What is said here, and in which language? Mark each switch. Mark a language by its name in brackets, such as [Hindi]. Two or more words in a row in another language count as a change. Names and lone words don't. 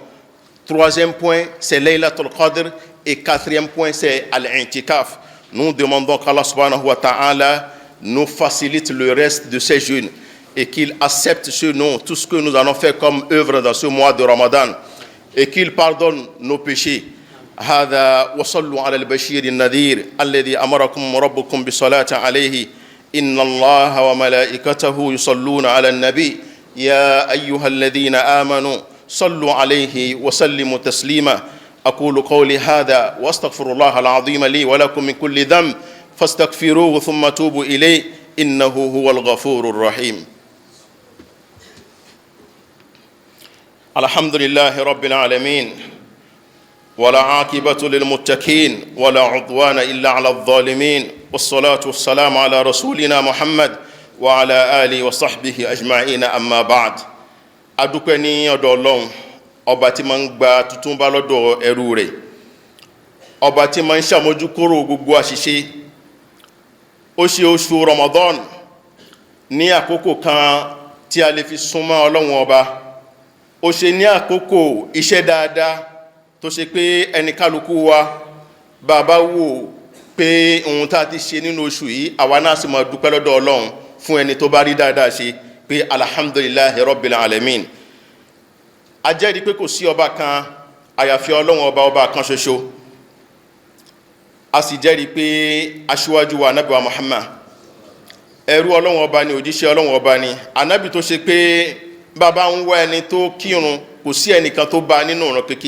[French] 3e point, c'est Laylatul Qadr, et 4e point, c'est Al-Intikaf. Nous demandons qu'Allah [Arabic] سبحانه وتعالى [French] nous facilite le reste de ces jeûnes et qu'il accepte chez nous tout ce que nous allons faire comme œuvre dans ce mois de Ramadan, et qu'il pardonne nos péchés. [Arabic] هذا وصلوا على البشير النذير الذي أمركم ربكم بالصلاة عليه إن الله وملائكته يصلون على النبي يا أيها الذين آمنوا صلوا عليه وسلموا تسليما أقول قولي هذا وأستغفر الله العظيم لي ولكم من كل ذنب فاستغفروه ثم توبوا إليه إنه هو الغفور الرحيم. الحمد لله رب العالمين ولا عاقبة للمتقين ولا عدوان إلا على الظالمين والصلاة والسلام على رسولنا محمد وعلى آله وصحبه أجمعين أما بعد. [Yoruba] adúpẹ́ ní ọ̀dọ̀ Ọlọ́run, ọba tí máa ń gba tuntun bá lọ́dọ̀ ẹrú rẹ̀, ọba tí máa ń ṣàmójúkúrò gbogbo àṣìṣe. Ó ṣe oṣù Ramadan ní àkókò kan tí a lè fi súnmọ́ Ọlọ́run ọba. Ó ṣe ní àkókò iṣẹ́ dáadáa tó ṣe pé ẹni kálukú wa bàbá wò pé ohun tá a ti ṣe nínú oṣù yìí àwa náà sì máa dúpẹ́ lọ́dọ̀ Ọlọ́run fún ẹni tó bá rí dáadáa ṣe pé [Arabic] الحمد لله رب العالمين. [Yoruba] a jẹ́rìí pé kò sí ọba kan àyàfi Ọlọ́run ọba kan ṣoṣo. a sì jẹ́rìí pé aṣíwájú wa Ànábì wa Muhammad ẹrú Ọlọ́run ọba ni, òjíṣẹ́ Ọlọ́run ọba ni, ànábì tó ṣe pé bàbá ń wá ẹni tó kírun kò sí ẹnìkan tó bá nínú ìran kíkí.